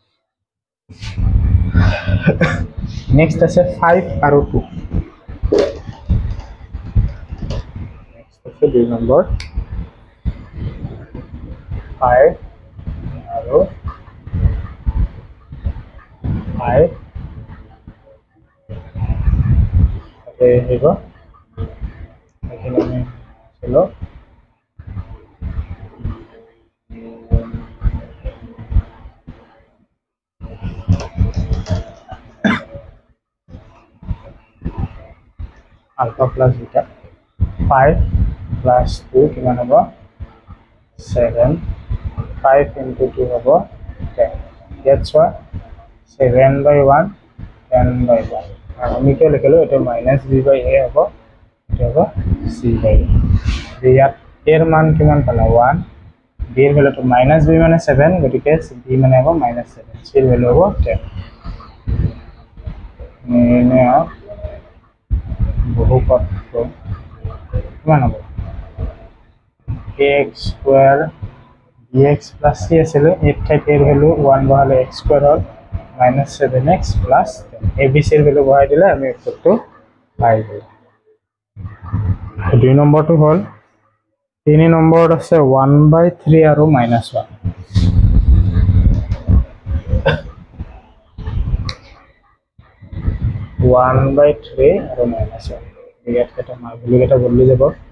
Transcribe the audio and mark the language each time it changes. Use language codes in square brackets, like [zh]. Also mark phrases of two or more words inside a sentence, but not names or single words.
[as] নেক্সট আছে 5 আৰু 2 নেক্সট আছে 2 নম্বৰ 5 আৰু 5 আহিব এইখিনি আমি চলো [en] alpha plus beta 5 plus 2 [as] কিমান হ'ব [en] 7 5 into 2 [as] হ'ব 10 ইয়াত চোৱা 7/1 10/1 আমি কিয় লিখিলো এটা -b/a হ'ব এটা হ'ব c/a ইয়াত a ৰ মান কিমান পালা 1 b ৰ ভ্যালুটো -b মানে 7 গতিকে b মানে হ'ব -7 c ৰ ভ্যালু হ'ব 10 নিৰ্ণয় বহুপদটো কিমান হ'ব [en] ax square bx plus c [as] আছিলে এই ঠাইত a ৰ ভ্যালু 1 বহালে [en] x square [as] হ'ল [en] -7x plus 10 [as] abc ৰ ভ্যালু বহাই দিলে আমি উত্তৰটো পাই গ'লো 2 নম্বৰটো হ'ল 3 নম্বৰত আছে 1/3 আৰু -1 1/3 আৰু -1 ইয়াত কেইটা ভ্যালু কেইটা বদলি যাব